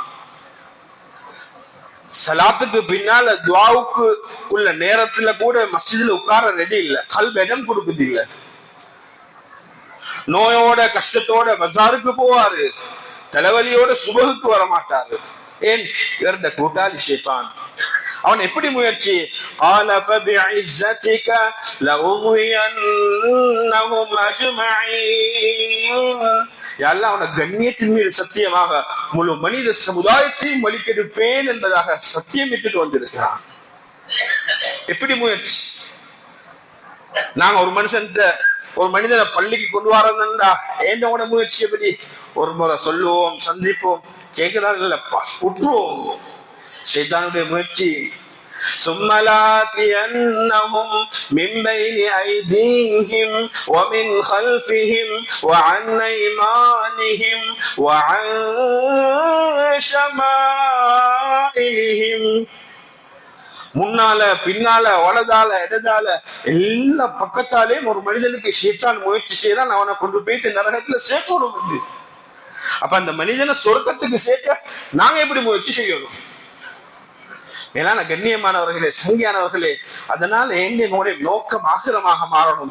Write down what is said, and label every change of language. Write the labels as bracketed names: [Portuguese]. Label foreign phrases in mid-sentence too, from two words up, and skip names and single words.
[Tamil] சலாத்துக்கு பின்னால துஆவுக்கு உள்ள நேரத்துல கூட மஸ்ஜிதுல உட்கார ரெடி இல்ல, கல்பு இடம் கொடுக்குது இல்ல. நோயோட கஷ்டத்தோட பஜாருக்கு போவாரு, தலைவலியோட சுபகுக்கு வர மாட்டாரு. ஏன்? இவருடைய கூட்டாளி ஷைத்தான். அவன் எப்படி முயற்சி? [Arabic] قال فبعزتك لأغوينهم أجمعين. يا الله, [Tamil] அவன கண்ணியத்தின் மீது சத்தியமாக முழு மனித சமுதாயத்தையும் வழிகெடுப்பேன் என்பதாக சத்தியமிட்டு வந்திருக்கிறான். எப்படி முயற்சி? நாங்க ஒரு மனிதனை பள்ளிக்கு கொண்டு வரதுண்டா, என்னோட முயற்சி எப்படி? ஒரு முறை சொல்லுவோம், சந்திப்போம், கேட்கிறார் இல்லப்பா, விட்டுருவோம். ஷைத்தானுடைய முயற்சி, [Arabic] ثم لآتينهم من بين أيديهم ومن خلفهم وعن أيمانهم وعن شمائلهم. [Tamil] முன்னால பின்னால வலதால இடதால எல்லா பக்கத்தாலேயும் ஒரு மனிதனுக்கு ஷைத்தான் முயற்சி செய்யறான், அவனை கொண்டு போயிட்டு நரகத்துல சேர்க்கணும். அப்ப அந்த மனிதனை சொர்க்கத்துக்கு சேர்க்க நாங்க எப்படி முயற்சி செய்யணும்? மேலான கண்ணியமானவர்களே, சங்கியானவர்களே, அதனால என்னுடைய நோக்கம் ஆகிரமாக மாறணும்.